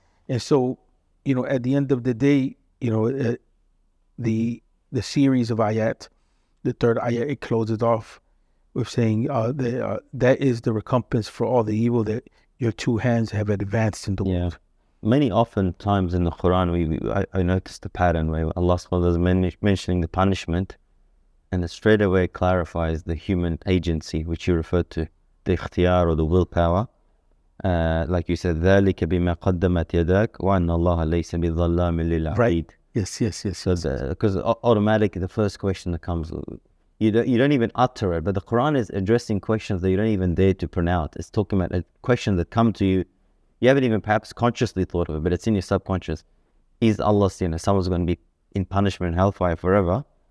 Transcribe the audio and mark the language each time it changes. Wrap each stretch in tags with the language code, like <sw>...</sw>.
<en>And so, at the end of the day, the series of ayat, the third ayat, it closes off with saying that is the recompense for all the evil that your two hands have advanced in the world. Many often times in the Quran, I noticed the pattern where Allah subhanahu wa ta'ala is mentioning the punishment, and it straight away clarifies the human agency, which you referred to, the ikhtiyar or the willpower. Like you said,</en> <ar>ذَلِكَ بِمَا قَدَّمَتْ يَدَاكَ وَأَنَّ اللَّهَ لَيْسَ بِظَلَّامٍ لِلْعَبِيدِ.</ar> <en>Right. Yes. So because automatically the first question that comes, you don't even utter it, but the Quran is addressing questions that you don't even dare to pronounce. It's talking about a question that come to you. You haven't even perhaps consciously thought of it, but it's in your subconscious. Is Allah, someone's going to be in punishment in hellfire forever?</en>